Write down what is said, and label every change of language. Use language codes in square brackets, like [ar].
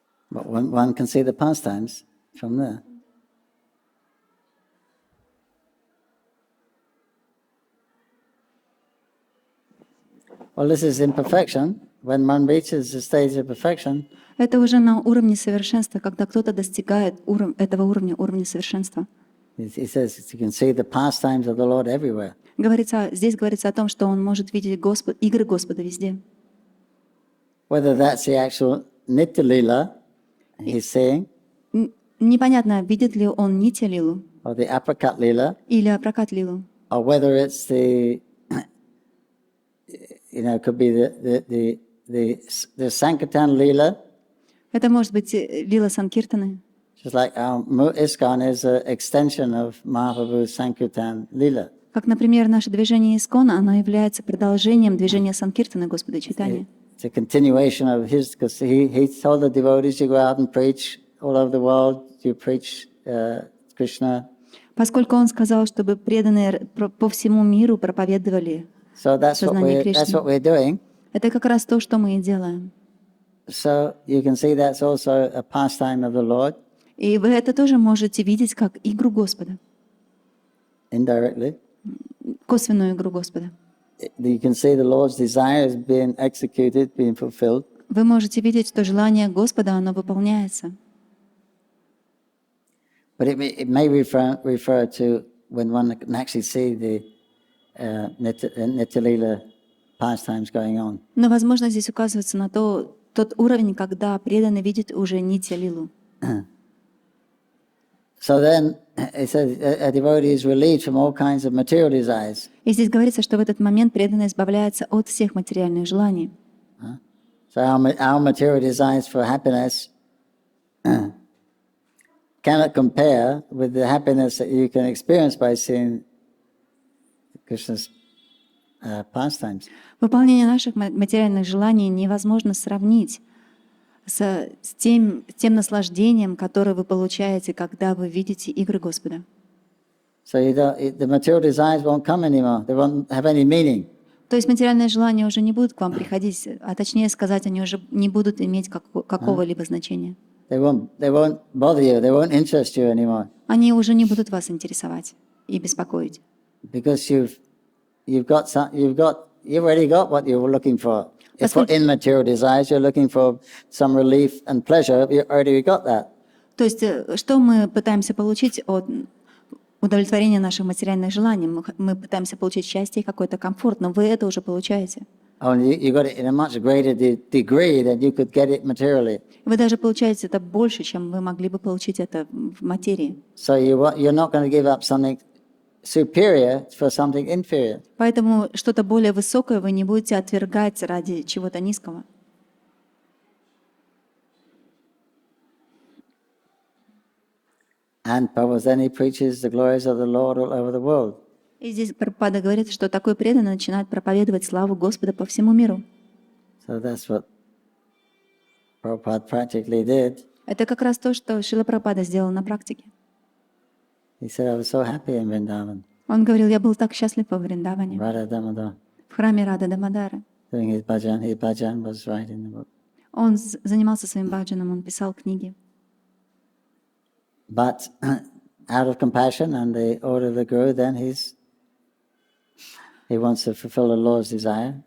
[en] But one can see the pastimes from there. Well, this is imperfection. When one reaches the stage of perfection, [ru] Это уже на уровне совершенства, когда кто-то достигает этого уровня совершенства. [en] he says you can see the pastimes of the Lord everywhere. [ru] Здесь говорится о том, что он может видеть игры Господа везде. [en] Whether that's the actual Nitya Lila he's seeing, [ru] Непонятно, видит ли он Нитья Лилу [en] or the Aprakat Lila, [ru] или Апракат Лилу, [en] or whether it's the, could be the Sankirtan Lila, [ru] это может быть Лила Санкиртаны. [en] just like our ISKCON is an extension of Mahaprabhu's Sankirtan Lila. [ru] Как, например, наше движение Искона, оно является продолжением движения Санкиртаны Господа Чайтаньи. [en] It's a continuation of his, because he told the devotees, you go out and preach all over the world, you preach Krishna. [ru] Поскольку он сказал, чтобы преданные по всему миру проповедовали [en] So [ru] сознание [en] that's what we're doing. [ru] Это как раз то, что мы и делаем. [en] So you can see that's also a pastime of the Lord, [ru] И вы это тоже можете видеть как игру Господа, [en] indirectly. [ru] косвенную игру Господа. [en] You can see the Lord's desire is being executed, being fulfilled. [ru] Вы можете видеть, что желание Господа, оно выполняется. [en] But it may refer to when one can actually see the Nitya-lila pastimes going on. [ru] Но, возможно, здесь указывается на тот уровень, когда преданный видит уже Нитья-лилу. [en] So then it says a devotee is relieved from all kinds of material desires. [ru] И здесь говорится, что в этот момент преданный избавляется от всех материальных желаний. [en] So our material desires for happiness cannot compare with the happiness that you can experience by seeing Krishna's pastimes. [ru] Выполнение наших материальных желаний невозможно сравнить с тем наслаждением, которое вы получаете, когда вы видите игры Господа. [en] So the material desires won't come anymore. They won't have any meaning. [ru] То есть материальные желания уже не будут к вам приходить, а точнее сказать, они уже не будут иметь какого-либо значения. [en] They won't bother you. They won't interest you anymore. [ru] Они уже не будут вас интересовать и беспокоить. [en] Because you've already got what you were looking for. If for immaterial desires, you're looking for some relief and pleasure, you already got that. [ru] То есть, что мы пытаемся получить от удовлетворения наших материальных желаний? Мы пытаемся получить счастье и какой-то комфорт, но вы это уже получаете. [en] Only you got it in a much greater degree than you could get it materially. [ru] Вы даже получаете это больше, чем вы могли бы получить это в материи. [en] So you're not going to give up something superior for something inferior. [ru] Поэтому что-то более высокое вы не будете отвергать ради чего-то низкого. [en] And Prabhu then he preaches the glories of the Lord all over the world. [ru] И здесь Прабхупада говорит, что такой преданный начинает проповедовать славу Господа по всему миру. [en] So that's what Prabhupada practically did. [ru] Это как раз то, что Шрила Прабхупада сделал на практике. [en] He said, I was so happy in Vrindavan, [ru] Он говорил, я был так счастлив во Вриндаване, [en] Radha Damodar, [ru] в храме Рада Дамодара. [en] doing his bhajan. His bhajan was right in the book. [ru] Он занимался своим баджаном, он писал книги. [en] But out of compassion and the order of the Guru, then he wants to fulfill the Lord's desire.